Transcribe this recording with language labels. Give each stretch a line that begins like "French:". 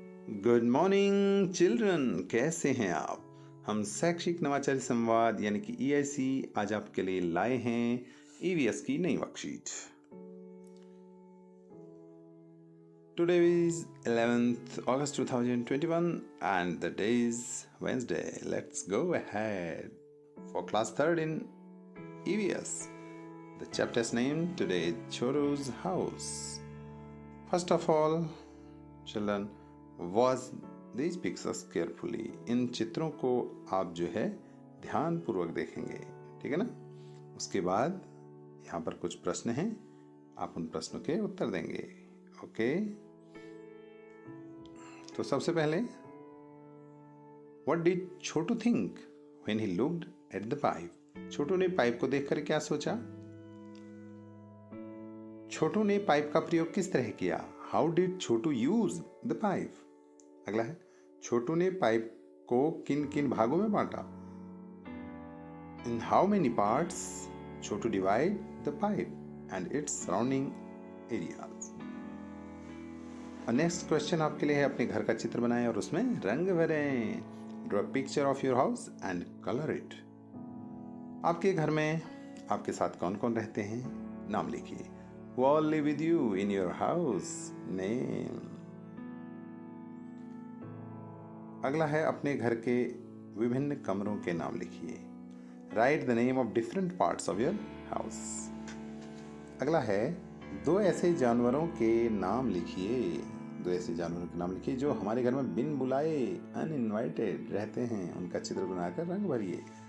Hindi: Good morning children, कैसे हैं आप। हम शैक्षिक नवाचारी संवाद यानी कि EIC आज आपके लिए लाए हैं EVS की नई worksheet.
English: Today is 11th August 2021 and the day is Wednesday. Let's go ahead for class 3rd in EVS. The chapter's name today is Chotu's House. First of all, children, watch these pictures carefully.
Hindi: इन चित्रों को आप जो है ध्यान पूर्वक देखेंगे, ठीक है ना। उसके बाद यहाँ पर कुछ प्रश्न हैं, आप उन प्रश्नों के उत्तर देंगे।
English: okay,
Hindi: तो सबसे पहले,
English: What did Chotu think when he looked at the pipe?
Hindi: छोटू ने पाइप को देखकर क्या सोचा? छोटू ने पाइप का प्रयोग किस तरह किया?
English: How did Chotu use the pipe?
Hindi: अगला है, छोटू ने पाइप को किन किन भागों में बांटा?
English: In how many parts Chotu divide the pipe and its surrounding areas?
Hindi: Next question आपके लिए है, अपने घर का चित्र बनाएं और उसमें रंग भरें।
English: Draw a picture of your house and color it.
Hindi: आपके घर में आपके साथ कौन कौन रहते हैं? नाम लिखिए।
English: Who all live with you in your house? Name.
Hindi: अगला है, अपने घर के विभिन्न कमरों के नाम लिखिए।
English: Write the name of different parts of your house.
Hindi: अगला है, दो ऐसे जानवरों के नाम लिखिए। दो ऐसे जानवरों के नाम लिखिए जो हमारे घर में बिन बुलाए अनइनवाइटेड रहते हैं, उनका चित्र बनाकर रंग भरिए।